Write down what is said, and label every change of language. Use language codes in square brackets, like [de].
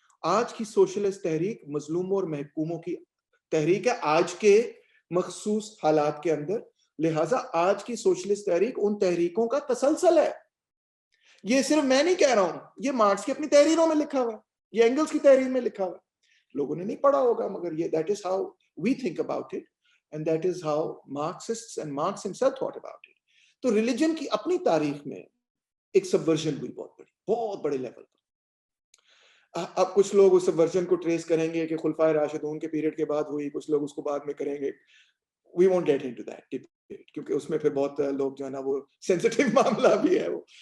[ur] آج کی سوشلسٹ تحریک مظلوموں اور محکوموں کی تحریک ہے آج کے مخصوص حالات کے اندر. لہٰذا آج کی سوشلسٹ تحریک ان تحریکوں کا تسلسل ہے. یہ صرف میں نہیں کہہ رہا ہوں, یہ مارکس کی اپنی تحریروں میں لکھا ہوا ہے, یہ اینگلز کی تحریر میں لکھا ہوا ہے. لوگوں نے نہیں پڑھا ہوگا مگر یہ [en] that is how we think about it and that is how Marxists and Marx himself thought about it. [ur] تو ریلیجن کی اپنی تاریخ میں ایک سبورژن ہوئی بہت بڑے لیول پر. اب کچھ لوگ اس سبورژن کو ٹریس کریں گے کہ خلفائے راشدون کے پیریڈ کے بعد ہوئی, کچھ لوگ اس کو بعد میں کریں گے. [en] We won't get into that debate [ur] کیونکہ اس میں پھر بہت لوگ جو ہے نا وہ سینسٹیو معاملہ بھی ہے وہ.